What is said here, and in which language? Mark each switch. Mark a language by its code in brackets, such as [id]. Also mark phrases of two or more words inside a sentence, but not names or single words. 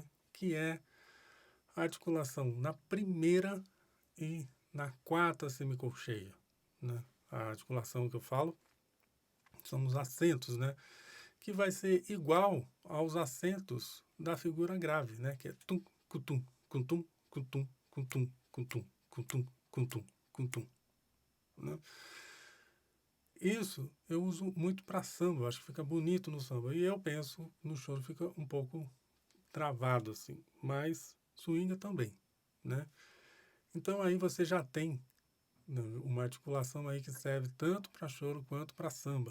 [pt] Que é a articulação na primeira e na quarta semicolcheia, né? A articulação que eu falo são os acentos, né? Que vai ser igual aos acentos da figura grave, né? Que é tum, cutum, cutum, cutum, cutum, cutum, cutum, cutum, cutum, né? Isso eu uso muito para samba, acho que fica bonito no samba. E eu penso no choro fica um pouco travado assim, mas swinga também, né? Então aí você já tem, né, uma articulação aí que serve tanto para choro quanto para samba.